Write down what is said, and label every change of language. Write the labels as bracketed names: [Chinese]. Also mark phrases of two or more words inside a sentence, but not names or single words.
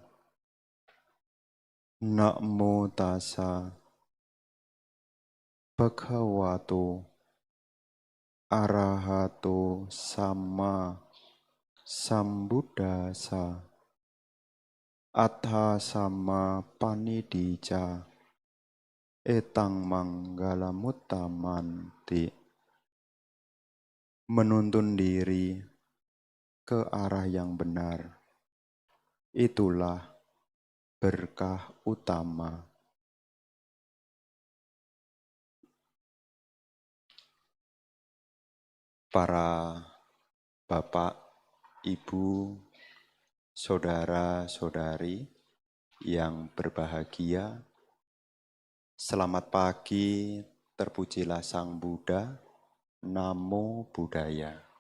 [Pali] Namo tassa bhagavato arahato sama sambuddhassa. Atha sama panidija etang manggalamuttamanti. [Indonesian] Menuntun diri ke arah yang benar, itulah berkah utama. Para bapak, ibu, saudara-saudari yang berbahagia, selamat pagi, terpujilah Sang Buddha, [Pali] Namo Buddhaya.